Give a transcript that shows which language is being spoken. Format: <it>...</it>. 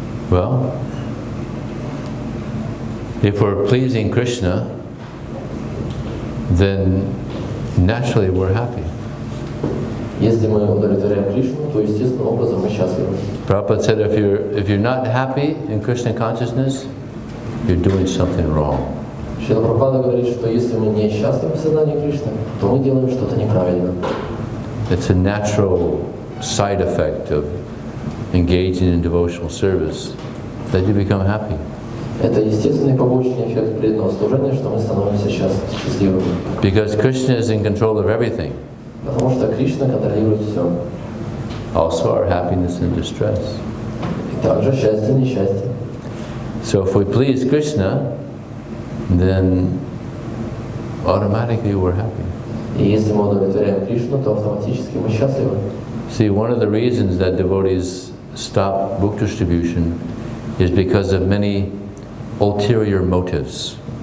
<en>Well, if we're pleasing Krishna, then naturally we're happy.</en> <ru>Если мы удовлетворяем Кришну, то естественным образом мы счастливы.</ru> <en>Prabhupada said if you're not happy in Krishna consciousness, you're doing something wrong.</en> <ru>Шрила Прабхупада говорит, что если мы не счастливы в сознании Кришны, то мы делаем что-то неправильно.</ru> <en>It's a natural side effect of engaging in devotional service that you become happy.</en> <ru>Это естественный побочный эффект преданного служения, что мы становимся счастливыми.</ru> <en>Because Krishna is in control of everything.</en> <ru>Потому что Кришна контролирует все.</ru> <en>Also our happiness and distress.</en> <ru>И также счастье и несчастье.</ru> <en>So if we please Krishna, then automatically we're happy.</en> <ru>И если мы удовлетворяем Кришну, то автоматически мы счастливы.</ru> <en>See, one of the reasons that devotees stop book distribution is because of many ulterior motives.</en>